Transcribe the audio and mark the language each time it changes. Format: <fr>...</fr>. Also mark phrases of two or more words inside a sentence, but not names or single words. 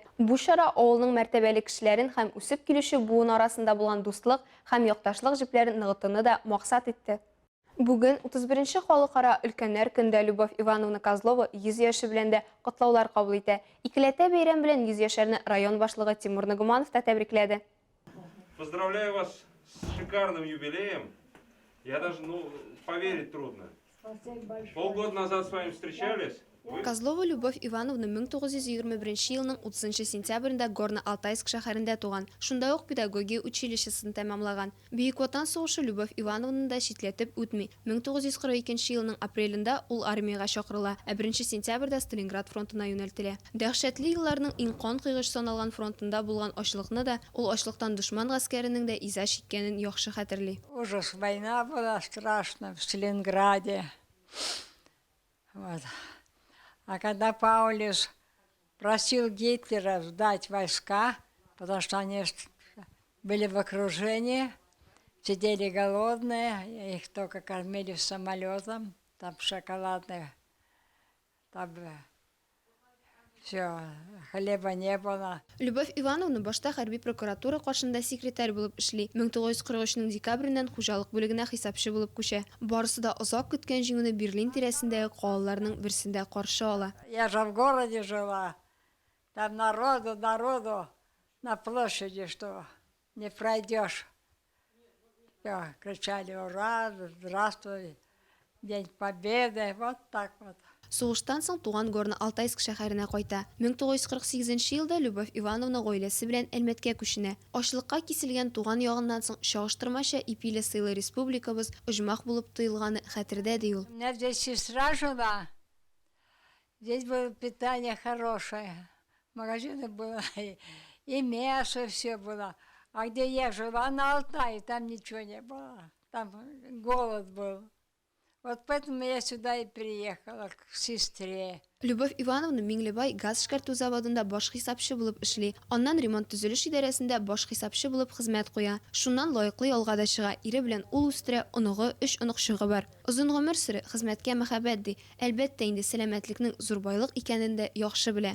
<tt>Бу чара авылның мәртәбәле кешеләрен һәм үсеп килүче буын арасында булган дуслык һәм якташлык җепләрен ныгытуны да максат итте. Бүген 31-нче халыкара өлкәннәр көндә Любовь Ивановна Козлова 100 яше белән дә котлаулар кабул итә. Икеләтә бәйрәм белән 100 яшьләрне район башлыгы Тимур Нагуманов та тәбрикләде.</tt> <ru>Поздравляю вас с шикарным юбилеем. Я даже, поверить трудно. Полгода назад с вами встречались.</ru> <tt>Козлова Любовь Ивановна 1921 елның 30 сентябрендә Горно-Алтайск шәһәрендә туган. Шунда ук педагогия училищесын тәмамлаган. Бөек Ватан сугышы Любовь Ивановнаны да читләтеп үтми. 1942 елның апрелендә ул армиягә чакырыла, ә 1 сентябрьдә Сталинград фронтына юнәлтелә. Дәһшәтле елларның иң кан кыйгыш саналган фронтында булган ачлыкны да, ул ачлыктан дошман гаскәренең дә иза чиккәнен яхшы хәтерли.</tt> <ru>Ужас, война была страшная в Сталинграде. Вот. А когда Паулюс просил Гитлера сдать войска, потому что они были в окружении, сидели голодные, их только кормили самолетом, там шоколадные, там все, хлеба не было.</ru> <tt>Любовь Ивановна башта хәрби прокуратура каршында секретарь булып эшли. 1943 декабреннән хуҗалык бүлегенә хисапчы булып күчә. Барысы да озак көткән җиңүне Берлин тирәсендәге калаларның берсендә каршы ала.</tt> <ru>Я же в городе жила, там народу на площади, что не пройдешь. Все, кричали ура, здравствуй. День Победы, вот так вот.</ru> <tt>Сугыштан соң туган горны Алтайск шәһәренә кайта. 1948 елда Любовь Ивановна гаиләсе белән Әлмәткә күченә. Ачлыкка киселгән туган ягыннан соң чагыштырмача ипиле сыйлы республикабыз оҗмах булып тоелганы хәтердә ди ул.</tt> <ru>У меня здесь сестра жила. Здесь было питание хорошее. Магазины было, и мясо все было. А где я жила, на Алтае, там ничего не было. Там голод был. Вот поэтому я сюда и приехала, к сестре.</ru> <tt>Любовь Ивановна Миңлебай газ эшкәртү заводында баш хисапчы булып эшли. Аннан ремонт төзелеш идарәсендә баш хисапчы булып хезмәт куя. Шуннан лаеклы ялга да чыга. Ире белән ул үстерә, оныгы 3 онык чыгы бар. Озын гомер сүре хезмәткә мәхәббәт ди. Әлбәттә инде сәламәтлекнең зур байлык икәнен дә яхшы белә.</tt>